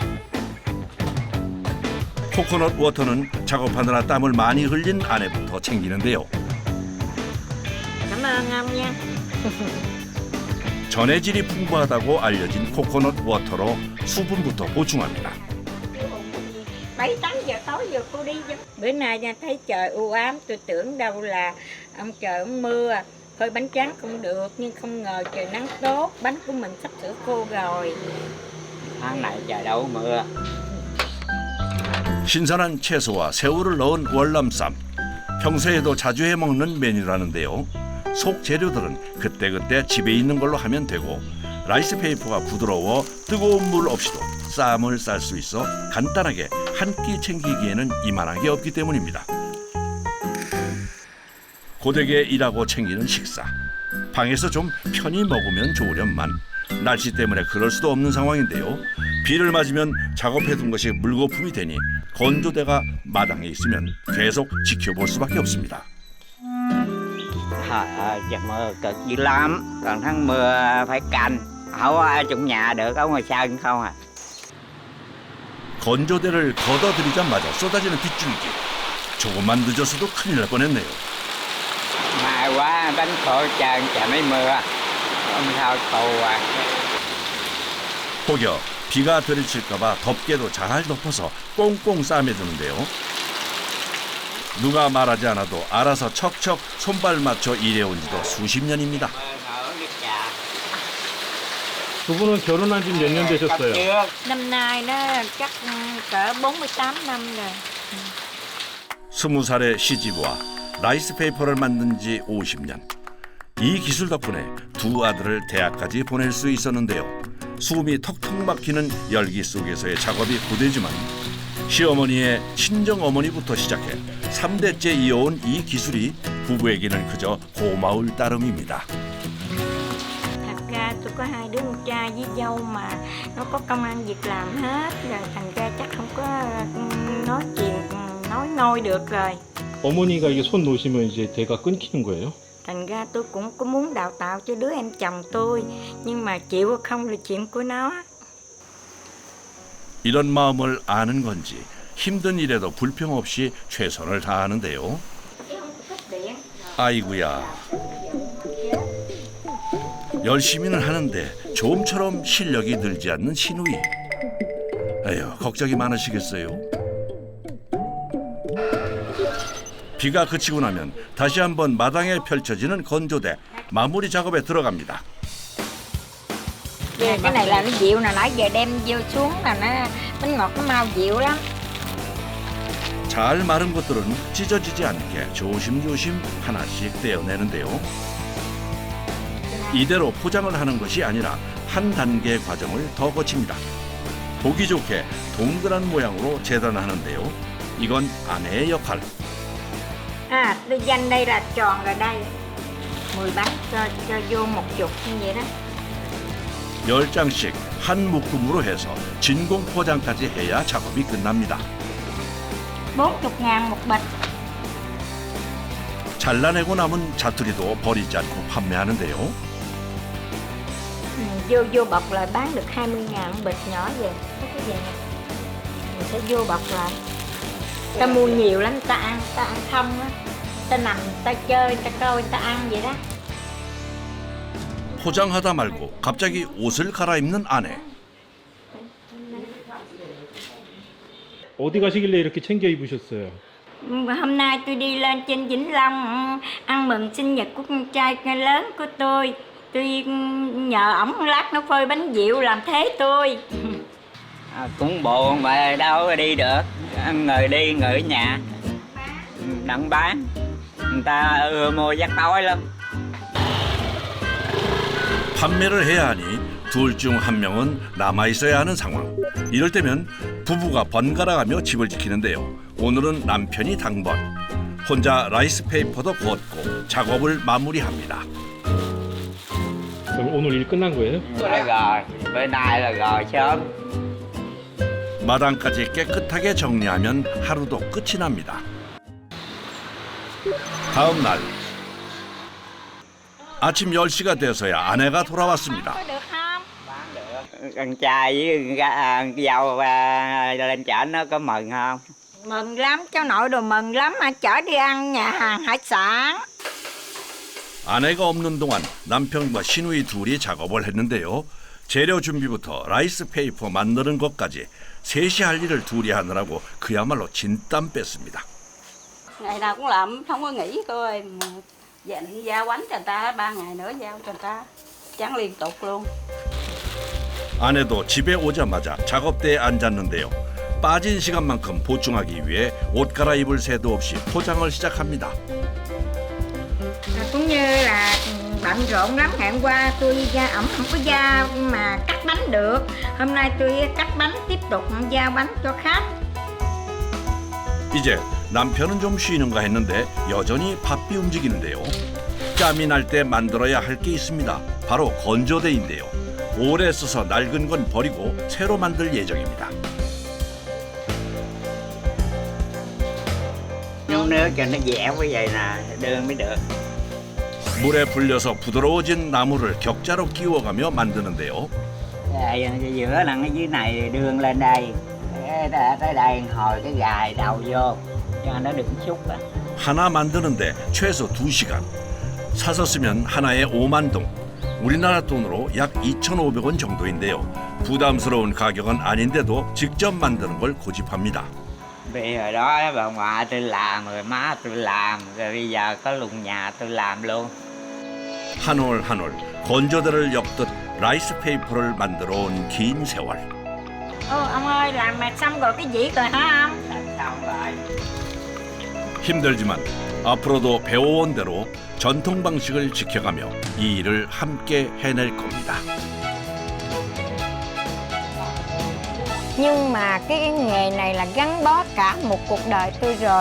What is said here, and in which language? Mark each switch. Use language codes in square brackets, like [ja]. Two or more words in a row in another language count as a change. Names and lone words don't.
[ko] 코코넛 워터는 작업하느라 땀을 많이 흘린 아내부터 챙기는데요. [vi] Cảm ơn ông nha. [ko] 전해질이 풍부하다고 알려진 코코넛 워터로 수분부터 보충합니다. [vi] 7-8 giờ tối giờ cô đi chứ. Bữa nay nha thấy trời u ám, tôi tưởng đâu là ông trời ông mưa, phơi bánh tráng cũng được, nhưng không ngờ trời nắng tốt, bánh của mình sắp sửa khô rồi. Tháng này trời đâu có mưa. [ko] 신선한 채소와 새우를 넣은 월남쌈. 평소에도 자주 해먹는 메뉴라는데요. 속 재료들은 그때그때 집에 있는 걸로 하면 되고 라이스 페이퍼가 부드러워 뜨거운 물 없이도 쌈을 쌀 수 있어 간단하게 한 끼 챙기기에는 이만한 게 없기 때문입니다. 고되게 일하고 챙기는 식사. 방에서 좀 편히 먹으면 좋으련만 날씨 때문에 그럴 수도 없는 상황인데요. 비를 맞으면 작업해둔 것이 물거품이 되니 건조대가 마당에 있으면 계속 지켜볼 수밖에 없습니다. [vi] Trời ơi, trời mưa cực dữ lắm. Còn tháng mưa phải canh. Không có ở trong nhà được, ở ngoài sân không à. [ko] 건조대를 걷어들이자마자 쏟아지는 빗줄기. 조금만 늦어서도 큰일 날 뻔했네요. [vi] Mai quá đánh khổ trơn, trời mấy mưa. Hôm sau tù à. [ko] 혹여 비가 들이칠까봐 덮개도 잘 덮어서 꽁꽁 싸매두는데요. 누가 말하지 않아도 알아서 척척 손발 맞춰 일해온 지도 수십 년입니다. 두 분은 결혼한 지 몇 년 되셨어요? [vi] Năm nay nó chắc cỡ 48 năm rồi. [ko] 20살의 시집와 라이스 페이퍼를 만든 지 50년. 이 기술 덕분에 두 아들을 대학까지 보낼 수 있었는데요. 숨이 턱턱 막히는 열기 속에서의 작업이 고되지만 시어머니의 친정어머니부터 시작해 3대째 이어온 이 기술이 부부에게는 그저 고마울 따름입니다. [vi] Thật ra tôi có 2 đứa con trai với dâu mà nó có công ăn việc làm hết rồi, thành ra chắc không có nói chuyện nói nôi được rồi. [ko] 어머니가 이게 손 놓으시면 이제 대가 끊기는 거예요? [vi] Thành ra tôi cũng có muốn đào tạo cho đứa em chồng tôi, nhưng mà chịu hay không là chuyện của nó. [ko] 이런 마음을 아는 건지 힘든 일에도 불평 없이 최선을 다하는데요. 아이고야. 열심히는 하는데 좀처럼 실력이 늘지 않는 신우이. 에휴, 걱정이 많으시겠어요. 비가 그치고 나면 다시 한번 마당에 펼쳐지는 건조대. 마무리 작업에 들어갑니다. [vi] Cái này là nó dịu nè, nãy giờ đem vô xuống là nó bánh ngọt nó mau dịu lắm. [ko] 잘 마른 것들은 찢어지지 않게 조심조심 하나씩 떼어내는데요. 이대로 포장을 하는 것이 아니라 한 단계의 과정을 더 거칩니다. 보기 좋게 동그란 모양으로 재단하는데요. 이건 아내의 역할. [vi] À, tôi dành đây là tròn rồi đây. 10 bánh cho vô một chục như vậy đó. [ko] 10장씩 한 묶음으로 해서 진공 포장까지 해야 작업이 끝납니다. [vi] 40.000 một bịch. [ko] 잘라내고 남은 자투리도 버리지 않고 판매하는데요. [vi] Vô bọc lại bán được 20.000 một bịch nhỏ vậy. Có cái gì nè. Mình sẽ vô bọc lại. Ta mua nhiều lắm, ta ăn không á. Ta nằm, ta chơi, ta coi, ta ăn vậy đó. [ko] 포장하다 말고 갑자기 옷을 갈아입는 아내. 어디 가시길래 이렇게 챙겨 입으셨어요? [vi] Hôm nay tôi đi lên trên Vĩnh Long ăn mừng sinh nhật của con trai lớn của tôi. Tôi nhờ ổng lát nó phơi bánh dịu làm thế tôi. Cũng buồn mà đâu đi được. Người đi người ở nhà đặng bán. Người ta mua giấc tối lắm. [ko] 판매를 해야 하니 둘 중 한 명은 남아 있어야 하는 상황. 이럴 때면 부부가 번갈아가며 집을 지키는데요. 오늘은 남편이 당번, 혼자 라이스페이퍼도 걷고 작업을 마무리합니다. 그럼 오늘 일 끝난 거예요? [vi] Rồi, bữa nay là rồi sớm. [ko] 마당까지 깨끗하게 정리하면 하루도 끝이 납니다. 다음 날 아침 10시가 돼서야 아내가 돌아왔습니다. [vi] Con trai với con dâu lên chợ nó có mừng không? Mừng lắm, cháu nội đồ mừng lắm mà chở đi ăn nhà hàng hải sản. [ko] 아내가 없는 동안 남편과 시누이 둘이 작업을 했는데요. 재료 준비부터 라이스페이퍼 만드는 것까지 셋이 할 일을 둘이 하느라고 그야말로 진땀 뺐습니다. [vi] Ngày nào cũng làm, không có nghỉ coi. Dành giao bánh cho người ta, 3 ngày nữa giao cho người ta. Chán liên tục luôn. [ko] 아내도 집에 오자마자 작업대에 앉았는데요. 빠진 시간만큼 보충하기 위해 옷 갈아입을 새도 없이 포장을 시작합니다. [vi] Cũng như là bận rộn lắm. Ngày hôm qua tôi ổng không có giao mà cắt bánh được. Hôm nay tôi cắt bánh tiếp tục giao bánh cho khách. [ko] 이제 남편은 좀 쉬는가 했는데 여전히 바삐 움직이는데요. 짬이 날 때 만들어야 할 게 있습니다. 바로 건조대인데요. 오래 써서 낡은 건 버리고 새로 만들 예정입니다. [vi] Nấu nước cho nó dẻo như vậy nè, đường mới được. [ko] 물에 불려서 부드러워진 나무를 격자로 끼워가며 만드는데요. [vi] Giữa là cái dưới này đường lên đây, tới đây hồi cái gài đầu vô cho nó đừng xúc á. [ko] 하나 만드는데 최소 2시간. 사서 쓰면 하나에 5만 동. 우리나라 돈으로 약 2,500원 정도인데요. 부담스러운 가격은 아닌데도 직접 만드는 걸 고집합니다. [vi] Vì hồi đó bà ngoại tôi làm, rồi má tôi làm, rồi bây giờ có lùng nhà tôi làm luôn. [ko] 한 올 한 올 건조대를 엮듯 라이스페이퍼를 만들어 온 긴 세월. [vi] Ông ơi, làm mà xong rồi cái gì rồi hả ông? Xong rồi. [ko] 힘들지만 앞으로도 배워온 대로 전통 방식을 지켜가며 이 일을 함께 해낼 겁니다. [vi] Nhưng mà cái nghề này là gắn bó cả một cuộc đời tôi rồi.